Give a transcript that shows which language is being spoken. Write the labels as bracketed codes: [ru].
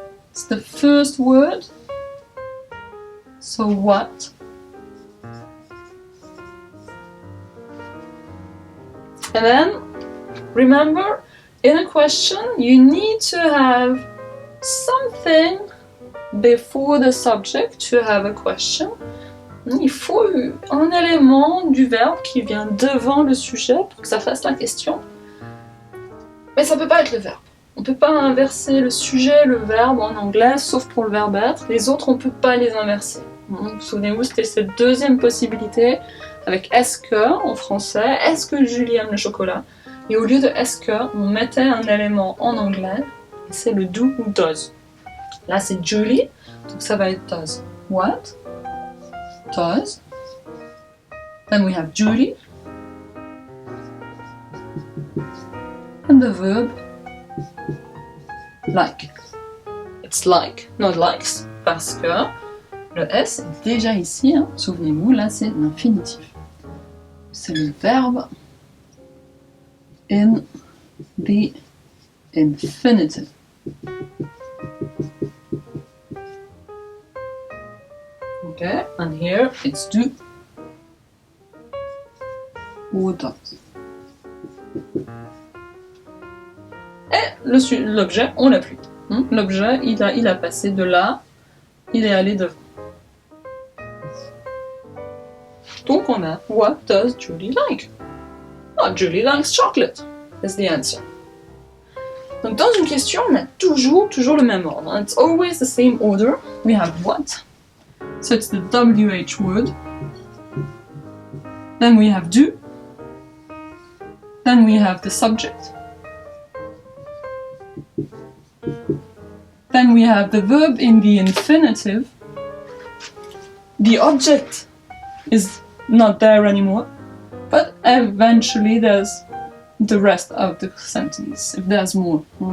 [en] It's the first word. So what? And then, remember, in a question, you need to have something before the subject to have a question. [fr] Il faut un élément du verbe qui vient devant le sujet pour que ça fasse la question. Mais ça peut pas être le verbe. On peut pas inverser le sujet, le verbe en anglais, sauf pour le verbe être. Les autres, on peut pas les inverser. Souvenez-vous, c'était cette deuxième possibilité avec est-ce que en français, est-ce que Julie aime le chocolat? Et au lieu de est-ce que, on mettait un élément en anglais, et c'est le do ou does. Là c'est Julie, donc ça va être does. [en] What? Does. Then we have Julie. And the verb Like. It's like, not likes, [fr] parce que le S est déjà ici, hein. Souvenez-vous, là c'est l'infinitif. C'est le verbe [en] in the infinitive. Okay, and here it's do ou does. [fr] Et l'objet, on l'a plus. L'objet, il a passé de là, il est allé devant. Donc on a [en] What does Julie like? Oh, Julie likes chocolate, is the answer. [fr] Donc dans une question, on a toujours le même ordre. [en] It's always the same order. We have what, so it's the WH word. Then we have do. Then we have the subject. Then we have the verb in the infinitive. The object is not there anymore, but eventually there's the rest of the sentence, if there's more.